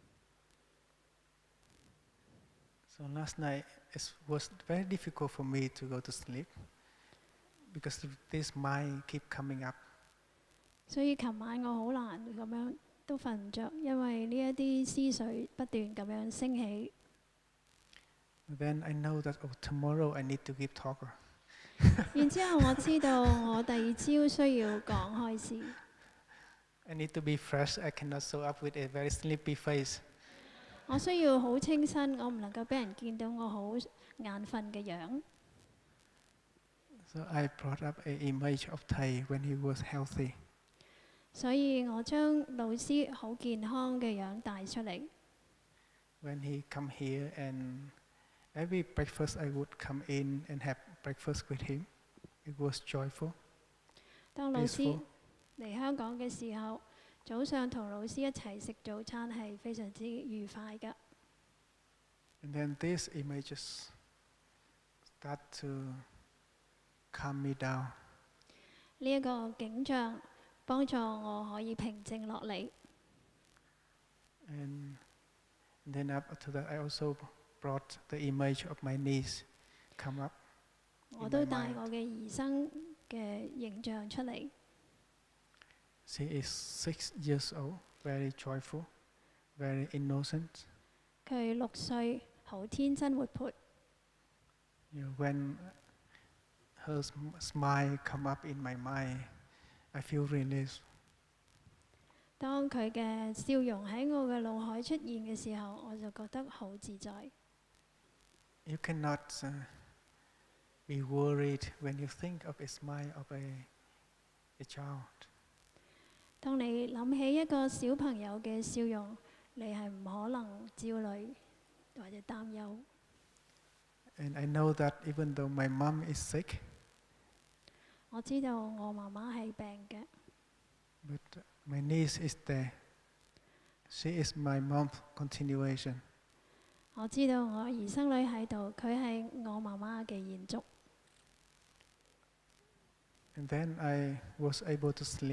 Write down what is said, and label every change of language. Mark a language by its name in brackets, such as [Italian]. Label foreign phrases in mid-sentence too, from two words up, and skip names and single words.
[English] So last night it was very difficult for me to go to sleep because this mind keep coming up. [Cantonese] 所以琴晚我好難咁樣都瞓唔着，因為呢一啲思緒不斷咁樣升起。 [English] Then I know that tomorrow I need to give talk. [Cantonese] 然之後我知道我第二朝需要講開始。 [English] I need to be fresh. I cannot show up with a very sleepy face. [Cantonese] 我需要好清新，我唔能夠俾人見到我好眼瞓嘅樣。 [English] So I brought up an image of Thai when he was healthy. [Cantonese] 所以我將老師好健康嘅樣帶出嚟。 [English] When he come here and every breakfast I would come in and have breakfast with him. It was joyful. [Cantonese] 當老師 [English] peaceful. [Cantonese] 嚟香港嘅時候，早上同老師一齊食早餐係非常之愉快㗎。 [English] And then these images start to calm me down. [Cantonese] 呢一個景象幫助我可以平靜落嚟。 [English] And then after that, I also brought the image of my niece come up. [Cantonese] 我都帶我嘅兒生嘅形象出嚟。 [English] She is 6 years old, very joyful, very innocent. [Cantonese] 佢6歲，好天真活潑。 [English] When her smile come up in my mind, I feel relief. [Cantonese] 當佢嘅笑容喺我嘅腦海出現嘅時候，我就覺得好自在。 [English] You cannot be worried when you think of a smile of a child. [Cantonese] 當你諗起一個小朋友嘅笑容，你係唔可能焦慮或者擔憂。 [English] And I know that even though my mom is sick, [Cantonese] 我知道我媽媽係病嘅， [English] but my niece is there. She is my mom's continuation. [Cantonese] 我知道我兒生女喺度，佢係我媽媽嘅延續。 [English] And then I was able to sleep.